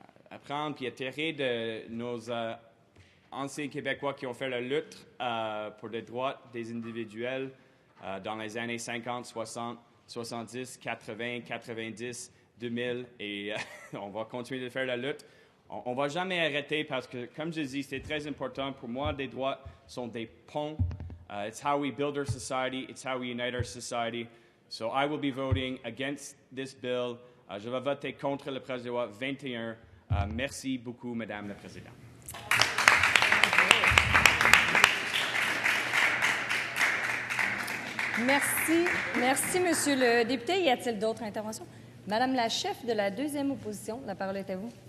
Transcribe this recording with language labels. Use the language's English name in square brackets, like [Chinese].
[French] apprendre et atterrir de nos anciens Québécois qui ont fait la lutte pour les droits des individuels dans les années 50, 60, 70, 80, 90, 2000 et on va continuer de faire la lutte. On ne va jamais arrêter parce que, comme je dis, c'est très important. Pour moi, les droits sont des ponts. [English] It's how we build our society. It's how we unite our society. So I will be voting against this bill. [French] Je vais voter contre le projet de loi 21. Merci beaucoup, Madame la Présidente. Merci. Merci, Monsieur le député. Y a-t-il d'autres interventions? Madame la chef de la deuxième opposition, la parole est à vous.